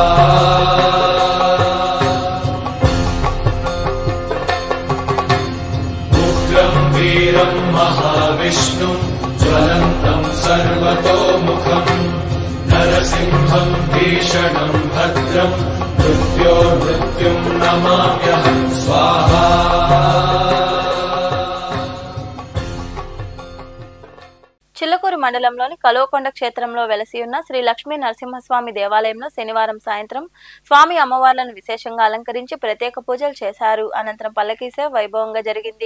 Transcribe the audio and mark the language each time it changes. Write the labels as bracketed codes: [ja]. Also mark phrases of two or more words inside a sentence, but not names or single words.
[sa] उग्रं वीरं महाविष्णुं ज्वलन्तं सर्वतोमुखं नरसिंहं भीषणं भद्रं मृत्योर्मृत्युं नमाम्यहं स्वाहा [te] చిల్లకూరు మండలంలోని కలోకొండ క్షేత్రంలో వెలసి ఉన్న శ్రీ లక్ష్మీ నరసింహస్వామి దేవాలయంలో శనివారం సాయంత్రం స్వామి అమ్మవార్లను విశేషంగా అలంకరించి ప్రత్యేక పూజలు చేశారు. అనంతరం పల్లకీ సేవ వైభవంగా జరిగింది.